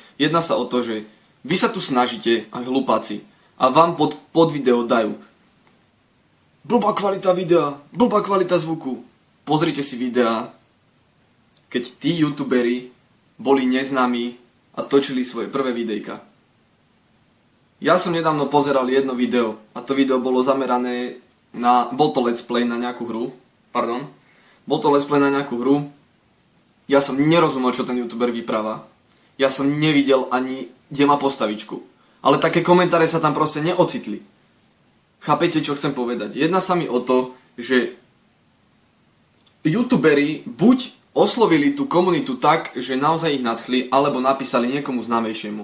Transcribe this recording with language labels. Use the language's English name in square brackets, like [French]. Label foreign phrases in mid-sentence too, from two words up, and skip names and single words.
[Slovak] Jedná sa o to, že vy sa tu snažíte, aj hlupáci, a vám pod video dajú blbá kvalita videa, blbá kvalita zvuku. Pozrite si videá, keď tí youtuberi boli neznámi a točili svoje prvé videjka. Ja som nedávno pozeral jedno video a to video bolo zamerané bol to [English] let's play [Slovak] na nejakú hru. Bol to [English] let's play [Slovak] na nejakú hru. Ja som nerozumel, čo ten youtuber vypráva. Ja som nevidel ani, kde má postavičku. Ale také komentáre sa tam proste neocitli. Chápete, čo chcem povedať? Jedná sa mi o to, že youtuberi buď oslovili tú komunitu tak, že naozaj ich nadchli, alebo napísali niekomu známejšiemu.